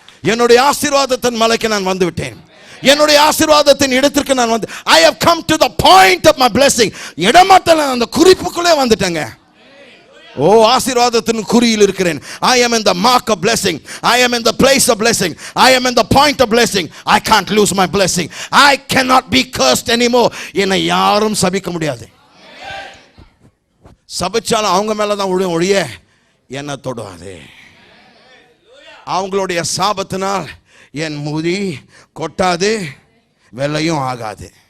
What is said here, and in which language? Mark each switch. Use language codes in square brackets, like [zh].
[ta] என்னுடைய ஆசீர்வாதத்தின் மலைக்கு நான் வந்து விட்டேன். என்னுடைய ஆசீர்வாதத்தின் இடத்திற்கு நான் வந்து [en] I have come to the point of my blessing. [ta] இடமாட்டல அந்த குறிப்புக்குள்ளே வந்துட்டேங்க. ஓ ஆசீர்வாதத்தின் குறியில் இருக்கிறேன். [en] I am in the mark of blessing. I am in the place of blessing. I am in the point of blessing. I can't lose my blessing. I cannot be cursed anymore. [ta] என்னை யாரும் சபிக்க முடியாது. சபிச்சாலும் அவங்க மேல தான் விழும் ஒழிய என்னை தொடாது. அவங்களுடைய சாபத்தினால் என் முடி கொட்டாது, வெள்ளையும் ஆகாது.